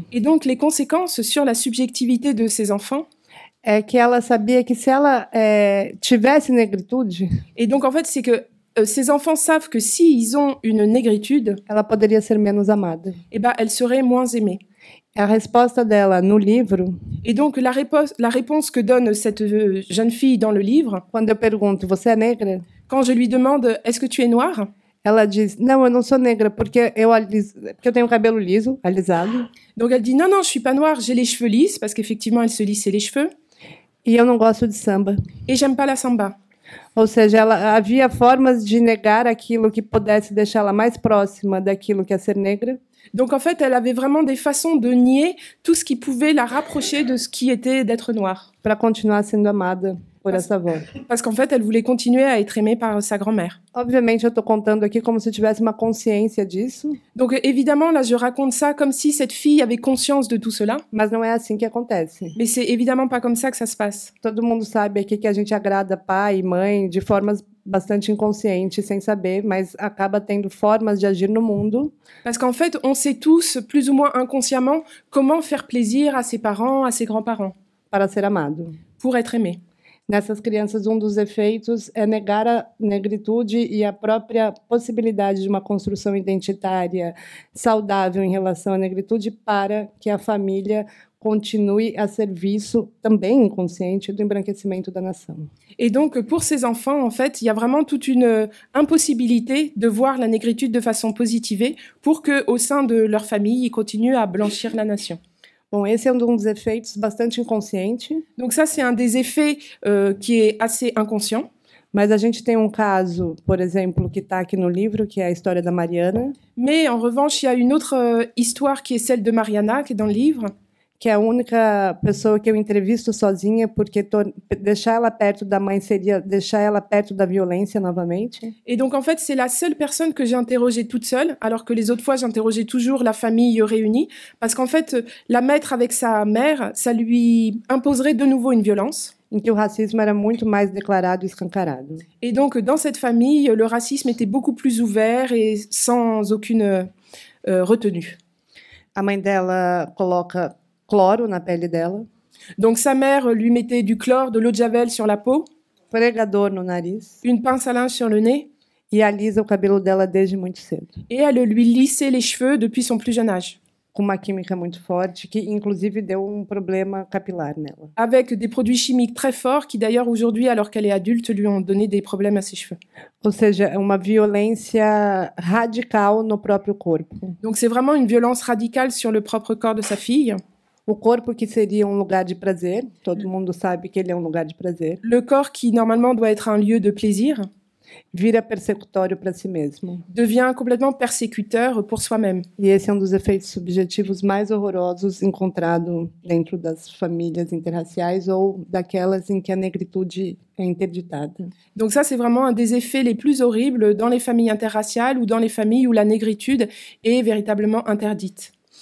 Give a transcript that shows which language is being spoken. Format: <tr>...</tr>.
<fr>Et donc, les conséquences sur la subjectivité de ces enfants,</fr> <pt>é que ela sabia que se ela tivesse negritude,</pt> <fr>et donc, en fait, c'est que ces enfants savent que s'ils ont une négritude,</fr> <pt>ela poderia ser menos amada.</pt> <fr>eh ben, elle serait moins aimée.</fr> <pt>A resposta dela no livro,</pt> <fr>Et donc, la réponse que donne cette jeune fille dans le livre,</fr> <pt>quando eu pergunto, você é negra?</pt> <fr>quand je lui demande « Est-ce que tu es noire ?»</fr> <pt>Ela diz, não, eu não sou negra, porque eu tenho cabelo liso, alisado,</pt> <fr>Donc, elle dit « Non, non, je suis pas noire, j'ai les cheveux lisses », parce qu'effectivement, elle se lissait les cheveux,</fr> <pt>e eu não gosto de samba.</pt> <fr>et j'aime pas la samba.</fr> <pt>Ou seja, havia formas de negar aquilo que pudesse deixá-la mais próxima daquilo que é ser negra,</pt> <fr>Donc, en fait, elle avait vraiment des façons de nier tout ce qui pouvait la rapprocher de ce qui était d'être noire.</fr> <pt>para continuar sendo amada por essa avó.</pt> <fr>Parce qu'en fait, elle voulait continuer à être aimée par sa grand-mère.</fr> <pt>Obviamente, eu estou contando aqui como se eu tivesse uma consciência disso,</pt> <fr>Donc, évidemment, là, je raconte ça comme si cette fille avait conscience de tout cela.</fr> <pt>mas não é assim que acontece.</pt> <fr>Mais c'est évidemment pas comme ça que ça se passe.</fr> <pt>Todo mundo sabe aqui que a gente agrada pai e mãe de formas bastante inconscientes, sem saber, mas acaba tendo formas de agir no mundo</pt> <fr>Parce qu'en fait, on sait tous, plus ou moins inconsciemment, comment faire plaisir à ses parents, à ses grands-parents,</fr> <pt>para ser amado.</pt> <fr>pour être aimé.</fr> <pt>Nessas crianças, um dos efeitos é negar a negritude e a própria possibilidade de uma construção identitária saudável em relação à negritude para que a família continue a serviço, também inconsciente, do embranquecimento da nação.</pt> <fr>Et donc, pour ces enfants, en fait, il y a vraiment toute une impossibilité de voir la négritude de façon positivée pour que, au sein de leur famille, ils continuent à blanchir la nation.</fr> <pt>Bom, esse é um dos efeitos bastante inconsciente,</pt> <fr>Donc ça, c'est un des effets qui est assez inconscient.</fr> <pt>mas a gente tem um caso, por exemplo, que está aqui no livro, que é a história da Mariana,</pt> <fr>Mais en revanche, il y a une autre histoire qui est celle de Mariana, qui est dans le livre,</fr> <pt>que é a única pessoa que eu entrevisto sozinha, porque deixar ela perto da mãe seria deixar ela perto da violência novamente.</pt> <fr>Et donc, en fait, c'est la seule personne que j'ai interrogée toute seule, alors que les autres fois, j'interrogeais toujours la famille réunie, parce qu'en fait, la mettre avec sa mère, ça lui imposerait de nouveau une violence.</fr> <pt>Em que o racismo era muito mais declarado e escancarado.</pt> <fr>Et donc, dans cette famille, le racisme était beaucoup plus ouvert et sans aucune retenue.</fr> <pt>A mãe dela coloca cloro na pele dela,</pt> <fr>Donc, sa mère lui mettait du chlore, de l'eau de javel sur la peau,</fr> <pt>pregador no nariz,</pt> <fr>une pince à linge sur le nez,</fr> <pt>e alisa o cabelo dela desde muito cedo,</pt> <fr>et elle lui lissait les cheveux depuis son plus jeune âge,</fr> <pt>com uma química muito forte, que inclusive deu um problema capilar nela.</pt> <fr>avec des produits chimiques très forts qui, d'ailleurs, aujourd'hui, alors qu'elle est adulte, lui ont donné des problèmes à ses cheveux.</fr> <pt>Ou seja, é uma violência radical no próprio corpo.</pt> <fr>Donc, c'est vraiment une violence radicale sur le propre corps de sa fille.</fr> <pt>O corpo que seria um lugar de prazer, todo mundo sabe que ele é um lugar de prazer,</pt> <fr>Le corps, qui normalement doit être un lieu de plaisir,</fr> <pt>vira persecutório para si mesmo.</pt> <fr>devient complètement persécuteur pour soi-même.</fr> <pt>E esse é um dos efeitos subjetivos mais horrorosos encontrado dentro das famílias interraciais ou daquelas em que a negritude é interditada.</pt> <fr>Donc ça, c'est vraiment un des effets les plus horribles dans les familles interraciales ou dans les familles où la négritude est véritablement interdite.</fr>